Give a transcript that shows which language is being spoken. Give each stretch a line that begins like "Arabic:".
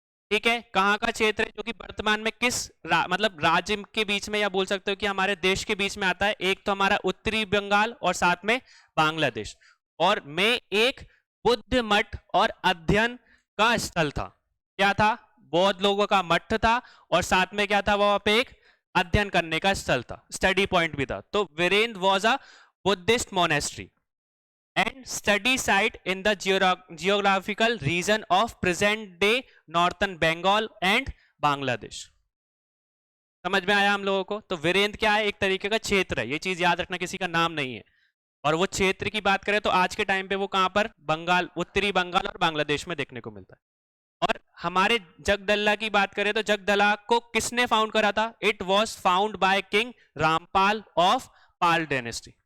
Hindi: ठीक है, कहां का क्षेत्र है, जो कि वर्तमान में किस मतलब राज्य के बीच में, या बोल सकते हो कि हमारे देश के बीच में आता है। एक तो हमारा उत्तरी बंगाल और साथ में बांग्लादेश, और में एक बुद्ध मठ और अध्ययन का स्थल था। क्या था, बौद्ध लोगों का मठ था और साथ में क्या था, वहां पे एक अध्ययन करने का स्थल था, स्टडी पॉइंट भी था।
English: तो Virendra was a Buddhist monastery and study site in the geographical region of present day northern Bengal and Bangladesh।
Hindi: समझ में आया हम लोगों को। तो वीरेंद्र क्या है, एक तरीके का क्षेत्र है, ये चीज याद रखना, किसी का नाम नहीं है। और वो क्षेत्र की बात करें तो आज के टाइम पे वो कहां पर, बंगाल, उत्तरी बंगाल और बांग्लादेश में देखने को मिलता है। और हमारे जगदला की बात करें तो जगदला को किसने फाउंड करा था,
English: It was found by king Rampal of Pal dynasty.